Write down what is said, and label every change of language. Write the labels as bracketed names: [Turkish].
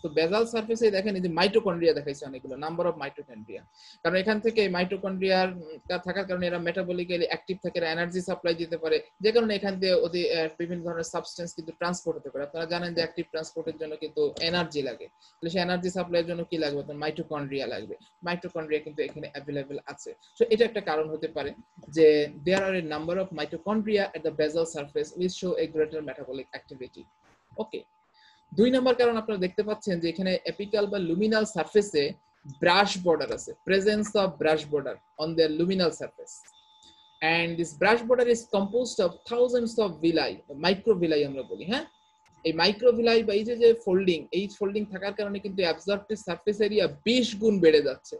[Bangla] তো বেজাল সারফেসে দেখেন এই যে মাইটোকন্ড্রিয়া দেখাইছে অনেকগুলো, নাম্বার অফ মাইটোকন্ড্রিয়া, কারণ এখান থেকে মাইটোকন্ড্রিয়ার থাকার কারণে এরা মেটাবলিক্যালি অ্যাক্টিভ থাকে, এনার্জি সাপ্লাই দিতে পারে, যে কারণে এখান দিয়ে ওদের বিভিন্ন ধরনের সাবস্টেন্স কিন্তু ট্রান্সপোর্ট হতে পারে। আপনারা জানেন যে অ্যাক্টিভ ট্রান্সপোর্টের জন্য কিন্তু এনার্জি লাগে, তাহলে সেই এনার্জি সাপ্লাইয়ের জন্য কি লাগবে? মাইটোকন্ড্রিয়া লাগবে। মাইটোকন্ড্রিয়া কিন্তু এখানে অ্যাভেলেবল আছে। সো এটা একটা কারণ হতে পারে যে [English] there are a number of mitochondria at the basal surface which show a greater metabolic activity. [Bangla] ওকে। দুই নাম্বার কারণ আপনারা দেখতে পাচ্ছেন যে এখানে এপিক্যাল বা লুমিনাল সারফেসে ব্রাশ বর্ডার আছে, [English] presence of brush border on the luminal surface, and this brush border is composed of thousands of villi, microvilli [Bangla] আমরা বলি। হ্যাঁ, এই মাইক্রোভিলাই বা এই যে ফোল্ডিং, এই ফোল্ডিং থাকার কারণে কিন্তু অ্যাবজর্পটিভ সারফেস এরিয়া 20 গুণ বেড়ে যাচ্ছে।